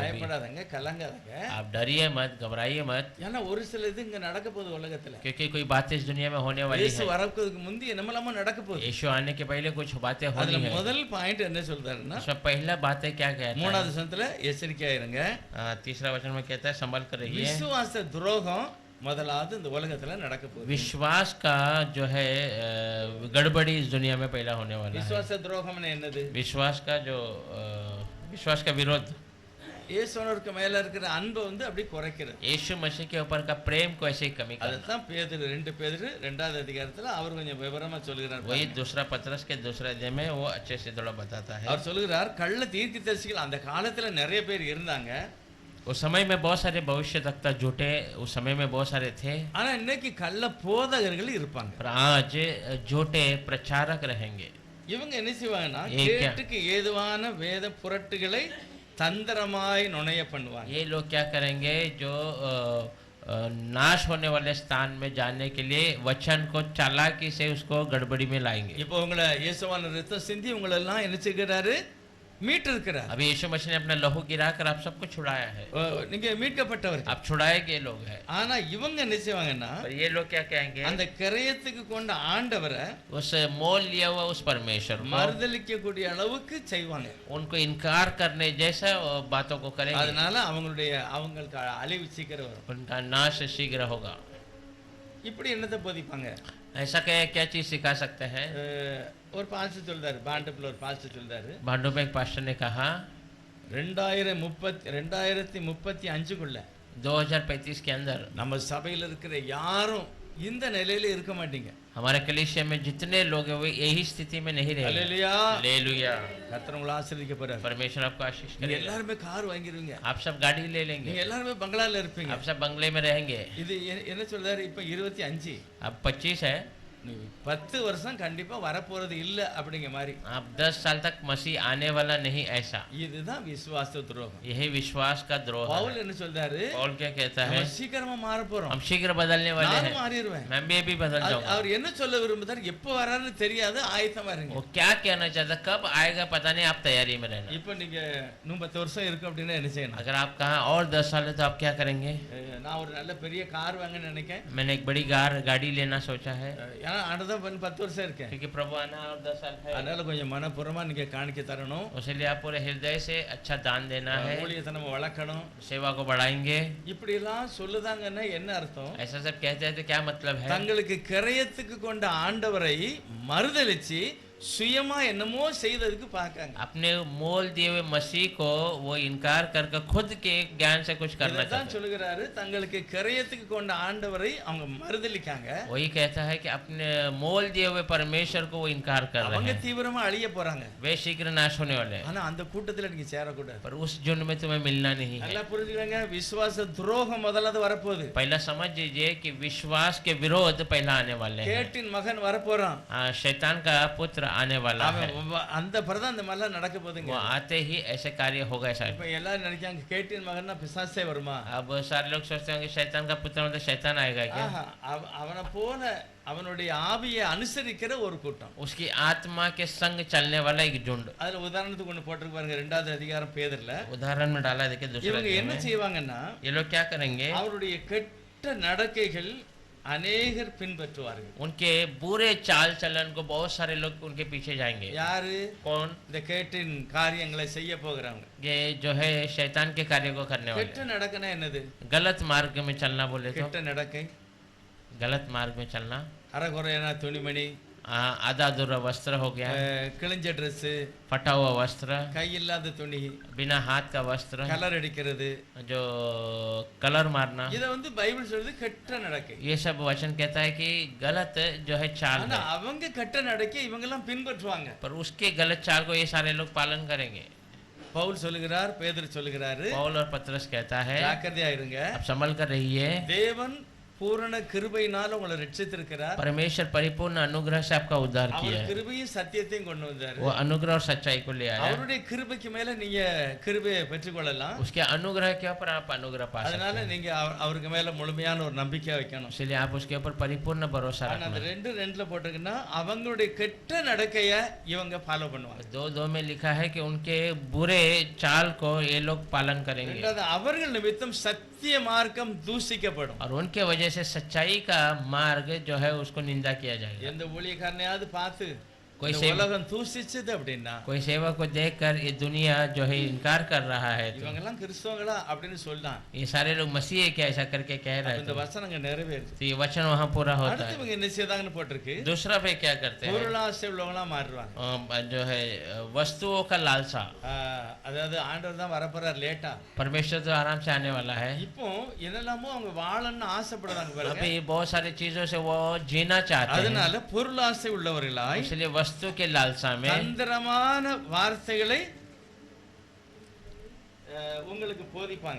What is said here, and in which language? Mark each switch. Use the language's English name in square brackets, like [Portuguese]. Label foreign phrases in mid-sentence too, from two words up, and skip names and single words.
[Tamil] பயப்படாதங்க, கலங்காதங்க. [Hindi] आप डरिए मत, घबराइए मत, [Tamil] ஏன்னா ஒரு சில இது இங்க நடக்க போகுது உலகத்துல. [Hindi] क्योंकि कोई बातें इस दुनिया में होने वाली [Tamil] இயேசு [Hindi] है. [Tamil] வரதுக்கு முந்தி என்னமெல்லாமோ நடக்க போகுது. [Hindi] यीशु आने के पहले कुछ बातें होनी [Tamil] அதுல [Hindi] है. [Tamil] முதல் பாயிண்ட் என்ன சொல்றாருன்னா, [Hindi] उसमें पहला बातें क्या कहता है? [Tamil] 3வது வசனத்துல எச்சரிக்கையா இருங்க. [Hindi] तीसरा वचन में कहता है संभल कर रहिए. [Tamil] விசுவாச துரோகம் முதலாவது இந்த உலகத்துல நடக்க போகுது. [Hindi] विश्वास का जो है गड़बड़ी इस दुनिया में पहला होने वाला है. [Tamil] விசுவாச துரோகம்னா என்னது? [Hindi] विश्वास का जो विश्वास का विरोध, [Tamil] இயேசுவனுக்கு மேல இருக்கிற அன்பை வந்து அப்படி குறைக்கிறது. [Hindi] यीशु मसीह के ऊपर का प्रेम को ऐसे ही कमी करना। [Tamil] அதுதான் பேதுரு 2 பேதுரு 2வது அதிகாரத்துல அவர் கொஞ்சம் விவரமா சொல்லுகிறார். [Hindi] वही दूसरा पतरस के दूसरे अध्याय में वो अच्छे से थोड़ा बताता है। [Tamil] அவர் சொல்லுகிறார், கள்ள தீர்க்கதரிசிகள் அந்த காலத்துல நிறைய பேர் இருந்தாங்க. [Hindi] उस समय में बहुत सारे भविष्यवक्ता झूठे उस समय में बहुत सारे थे, [Tamil] ஆனா இன்னைக்கு கள்ள போதகர்கள் இருப்பாங்க. [Hindi] पर आज झूठे प्रचारक रहेंगे। [Tamil] இவங்க என்ன செய்வாங்கன்னா ஏன் கேட்டுக்கு ஏதுவான வேத புரட்டுகளை தந்திரமாய் நுணைய பண்ணுவாங்க. [Hindi] ये लोग क्या करेंगे, जो नाश होने वाले स्थान में जाने के लिए वचन को चालाकी से उसको गड़बड़ी में लाएंगे। [Tamil] இப்போ உங்களை இயேசுவான ரத்தம் சிந்தி உங்களை எல்லாம் என்ன செய்கிறாரு, மீட்டு இருக்கிறார். [Hindi] अभी यीशु मसीह ने अपना लहू गिराकर आप सबको छुड़ाया है, [Tamil] நீங்க மீட்கப்பட்டவர். [Hindi] आप छुड़ाए गए लोग हैं। [Tamil] ஆனா இவங்க என்ன செய்வாங்கன்னா [Hindi] पर ये लोग क्या कहेंगे, [Tamil] அந்த கிரயத்துக்கு கொண்ட ஆண்டவரை [Hindi] उस मोल लिया हुआ उस परमेश्वर को [Tamil] மறுதலிக்க கூடிய அளவுக்கு செய்வாங்க. [Hindi] उनको इनकार करने जैसा बातों को करेंगे, [Tamil] அதனால அவங்களுக்கு அழிவு சீக்கிரம் வரும். [Hindi] उनका नाश शीघ्र होगा। [Tamil] இப்படி என்னத்தை போதிப்பாங்க? [Hindi] ऐसा क्या चीज सिखा सकते हैं। [Tamil] ஒரு பாஸ்டர் சொல்றாரு, பாண்டப்ல ஒரு பாஸ்டர் சொல்றாரு, [Hindi] भांडों में एक पास्टर ने कहा [Tamil] 2035க்குள்ள [Hindi] 2035 के अंदर [Tamil] நம்ம சபையில இருக்கிற யாரும் இந்த நிலையில இருக்க மாட்டீங்க. [Hindi] हमारे कलीसिया में जितने लोग हैं वो यही स्थिति में नहीं रहेंगे। [Tamil] அல்லேலூயா. [Hindi] हालेलुया। [Tamil] கர்த்தர் உங்களை ஆசீர்வதிக்க போறார். [Hindi] परमेश्वर आपको आशीष [Tamil] நீங்க [Hindi] करेगा। [Tamil] எல்லாரும் கார் வாங்கிடுவீங்க. [Hindi] आप सब गाड़ी ले लेंगे, [Tamil] நீங்க எல்லாரும் பங்களால இருப்பீங்க. [Hindi] आप सब बंगले में रहेंगे। [Tamil] இது என்ன சொல்றாரு, இப்ப 25 [Hindi] अब 25 है, [Tamil] 10 வருஷம் கண்டிப்பா வரப்போறது இல்ல அப்படிங்கிற மாதிரி. [Hindi] आप 10 साल तक मसीह आने वाला नहीं, ऐसा [Tamil] இதுதான் விசுவாச துரோகம். [Hindi] यही विश्वास का द्रोह है। [Tamil] பவுல் என்ன சொல்றாரு, [Hindi] पौल क्या कहता है, [Tamil] நம்ம சீக்கிரமா மாற போறோம். [Hindi] हम शीघ्र बदलने वाले [Tamil] நானும் [Hindi] हैं, [Tamil] மாறிடுவேன். [Hindi] मैं भी बदल जाऊंगा। [Tamil] அவர் என்ன சொல்ல விரும்புறாரு, எப்ப வராருன்னு தெரியாது, ஆயத்தமா இருங்க. [Hindi] वो क्या कहना चाहता, कब आएगा पता नहीं, आप तैयारी में रहना। [Tamil] இப்ப நீங்க இன்னும் 10 வருஷம் இருக்கு அப்படின்னா என்ன செய்யணும்? [Hindi] अगर आप कहा और 10 साल है तो आप क्या करेंगे। [Tamil] நான் ஒரு நல்ல பெரிய கார் வாங்கன்னு நினைக்கேன். [Hindi] मैंने एक बड़ी गाड़ी लेना सोचा है, [Tamil] ஏன்னா அடுத்த 10 வருஷம் இருக்கேன். [Hindi] क्योंकि प्रभु आना और 10 साल है, [Tamil] அதனால கொஞ்சம் மனப்பூர்வமா நீங்க காணிக்க தரணும். [Hindi] उसलिए आप पूरे हृदय से अच्छा दान देना है, [Tamil] ஊழியத்தை நம்ம வளர்க்கணும். [Hindi] सेवा को बढ़ाएंगे। [Tamil] இப்படி எல்லாம் சொல்லுதாங்கன்னா என்ன அர்த்தம்? [Hindi] ऐसा सब कहते हैं तो क्या मतलब है। [Tamil] தங்களுக்கு கிரயத்துக்கு கொண்ட ஆண்டவரை மறுதலிச்சு சுயமா என்னமோ செய்ததுக்கு பார்க்காங்க. [Hindi] अपने मोल दिए हुए मसीह को वो इनकार करके खुद के ज्ञान से कुछ करना [Tamil] இதைத்தான் [Hindi] चाहते हैं। [Tamil] சொல்லுகிறாரு, தங்களுக்கு கிரயத்துக்கு கொண்ட ஆண்டவரை அவங்க மறுதலிக்காங்க. [Hindi] वही कहता है कि अपने मोल दिए हुए परमेश्वर को वो इनकार कर रहे [Tamil] அவங்க [Hindi] हैं, [Tamil] தீவிரமா அழிய போறாங்க. [Hindi] वे शीघ्र नाश होने वाले हैं। [Tamil] ஆனா அந்த கூட்டத்துல நீங்க சேரக்கூடாது. [Hindi] पर उस झुंड में तुम्हें मिलना नहीं है। [Tamil] நல்லா புரிஞ்சுக்கங்க, விசுவாச துரோகம் முதலாவது வரப்போகுது. [Hindi] पहला समझ लीजिए कि विश्वास के विरोध पहला आने वाले हैं। [Tamil] கேட்டின் மகன் வரப்போறான். [Hindi] शैतान का पुत्र आने वाला है, [Tamil] அந்த பிரதான் அந்த மாதிரிலாம் நடக்க போகுதுங்க. [Hindi] वो आते ही ऐसे कार्य होगा शायद। [Tamil] இப்ப எல்லாரும் நினைக்காங்க கேட்டின் மகன்னா பிசாசே வருமா? [Hindi] अब सारे लोग सोचते हैं कि शैतान का पुत्र मतलब शैतान आएगा क्या। [Tamil] ஆஹா, அவனை போல அவனுடைய ஆவியை அனுசரிக்கிற ஒரு கூட்டம், [Hindi] उसकी आत्मा के संग चलने वाला एक झुंड। [Tamil] அதுல உதாரணத்துக்கு ஒண்ணு போட்டிருக்கு பாருங்க, 2வது அதிகாரம் பேதுருல. [Hindi] उदाहरण में डाला देखिए दूसरा [Tamil] இவங்க என்ன செய்வாங்கன்னா, [Hindi] ये लोग क्या करेंगे, [Tamil] அவருடைய கெட்ட நடக்கைகள் அநேகர் பின்பற்றுவார்கள். [Hindi] उनके बुरे चाल चलन को बहुत सारे लोग उनके पीछे जाएंगे। [Tamil] யாரு? [Hindi] कौन? [Tamil] இந்த கேட்டின் காரியங்களை செய்ய போகிறவங்க. [Hindi] ये जो है शैतान के कार्य को करने [Tamil] கெட்ட [Hindi] वाले। [Tamil] நடக்கனா என்னது? [Hindi] गलत मार्ग में चलना बोले तो [Tamil] கெட்ட நடக்கை [Hindi] गलत मार्ग में चलना, [Tamil] அறகுறையான துணிமணி, [Hindi] आधा अधूरा वस्त्र हो गया, [Tamil] கிழிஞ்ச ட்ரெஸ், [Hindi] फटा हुआ वस्त्र, [Tamil] கை இல்லாத துணி, [Hindi] बिना हाथ का वस्त्र, [Tamil] கலர் அடிக்கிறது, [Hindi] जो कलर मारना, [Tamil] இத வந்து பைபிள் சொல்றது கெட்ட நடக்கை. [Hindi] ये सब वचन कहता है कि गलत जो है चाल [Tamil] ஆனா [Hindi] है। [Tamil] அவங்க கெட்ட நடக்கை இவங்க எல்லாம் பின்பற்றுவாங்க. [Hindi] पर उसके गलत चाल को ये सारे लोग पालन करेंगे। [Tamil] பவுல் சொல்லுகிறார், பேதுரு சொல்லுகிறாரு, [Hindi] पौल और पतरस कहता है [Tamil] ஜாக்கிரதையா இருங்க. [Hindi] अब संभल कर रहिए, [Tamil] தேவன் பூரண கிருபையினால உங்களை ரட்சித்திருக்கிறார். [Hindi] परमेश्वर परिपूर्ण अनुग्रह से आपका उद्धार किया [Tamil] அவர் [Hindi] है। [Tamil] கிருபையும் சத்தியத்தையும் கொண்டு வந்தாரு. [Hindi] वो अनुग्रह और सच्चाई को ले आया, [Tamil] அவருடைய கிருபைக்கு மேல நீங்க கிருபையை பெற்றுக்கொள்ளலாம். [Hindi] उसके अनुग्रह के ऊपर आप अनुग्रह पा सकते [Tamil] அதனால [Hindi] हैं। [Tamil] நீங்க அவருக்கு மேல முழுமையான ஒரு நம்பிக்கை வைக்கணும். [Hindi] इसलिए आप उसके ऊपर परिपूर्ण भरोसा [Tamil] ஆனா அந்த [Hindi] रखना। [Tamil] 2:2 போட்டிருக்குன்னா அவங்களுடைய கெட்ட நடக்கைய இவங்க ஃபாலோ பண்ணுவாங்க. [Hindi] 2:2 में लिखा है कि उनके बुरे चाल को ये लोग पालन करेंगे, [Tamil] ரெண்டாவது அவர்கள் நிமித்தம் சத்திய மார்க்கம் தூஷிக்கப்படும். [Hindi] और उनके वजह से सच्चाई का मार्ग जो है उसको निंदा किया जाएगा। [Tamil] எந்த ஊழியக்காரனையாவது பார்த்து [Hindi] कोई [Tamil] இந்த [Hindi] सेवक [Tamil] உலகம் தூசிச்சது அப்படின்னா [Hindi] कोई सेवक को देखकर ये दुनिया जो है इनकार कर रहा है, तो [Tamil] இவங்க எல்லாம் கிறிஸ்தவங்களா அப்படின்னு சொல்லலாம். [Hindi] ये सारे लोग मसीह है क्या ऐसा करके कह रहे [Tamil] இந்த [Hindi] हैं, [Tamil] வசனங்க நிறைவேறுது. [Hindi] तो ये वचन वहाँ पूरा होता [Tamil] அடுத்து [Hindi] है। [Tamil] இவங்க என்ன செய்தாங்கன்னு போட்டிருக்கு, [Hindi] दूसरा पे क्या करते हैं, [Tamil] பொருளாசை உள்ளவங்களா மாறுவாங்க. [Hindi] जो है वस्तुओं का लालसा। [Tamil] அதாவது ஆண்டவர் தான் வரப்போறார் லேட்டா. [Hindi] परमेश्वर तो आराम से आने वाला है। [Tamil] இப்போ என்னெல்லாமோ அவங்க வாழணும்னு ஆசைப்படுறாங்க பாருங்க. [Hindi] अभी बहुत सारी चीजों से वो जीना चाहते हैं, [Tamil] அதனால பொருளாசை உள்ளவர்களாய் [Hindi] इसलिए वस्तु के लालसा में [Tamil] தந்திரமான வார்த்தைகளை உங்களுக்கு போதிப்பாங்க.